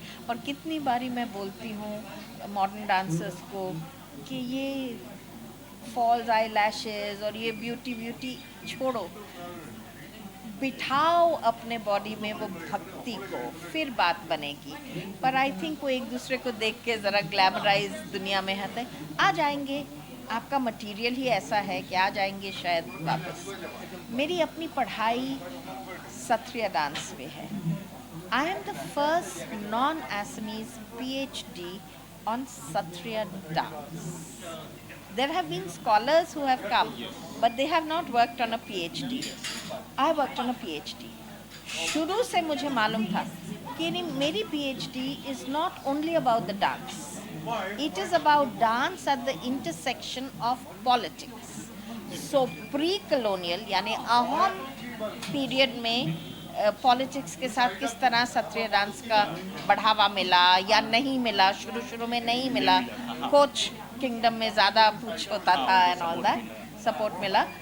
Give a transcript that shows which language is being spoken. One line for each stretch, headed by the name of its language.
Hindi: और कितनी बारी मैं बोलती हूँ मॉडर्न डांसर्स को कि ये फॉल्स आई लैशेज़ और ये ब्यूटी छोड़ो, बिठाओ अपने बॉडी में वो भक्ति को, फिर बात बनेगी। पर
English: I think
Hindi: वो एक दूसरे को देख के ज़रा ग्लैमराइज दुनिया में है, आ जाएंगे। आपका मटेरियल ही ऐसा है कि आ जाएंगे शायद वापस। मेरी अपनी पढ़ाई सत्रिया डांस में है
English: I am the first non-Assamese PhD on Satriya dance. There have been scholars who have come, but they have not worked on a PhD. I worked on a PhD.
Hindi: शुरू से मुझे मालूम था कि मेरी PhD
English: is not only about the dance. It is about dance at the intersection of politics.
Hindi: So pre-colonial यानी अहम period में पॉलिटिक्स के साथ किस तरह सत्रीय डांस का बढ़ावा मिला या नहीं मिला. शुरू में नहीं मिला, कोच किंगडम में ज़्यादा पूछ होता था
English: and all that,
Hindi: सपोर्ट मिला.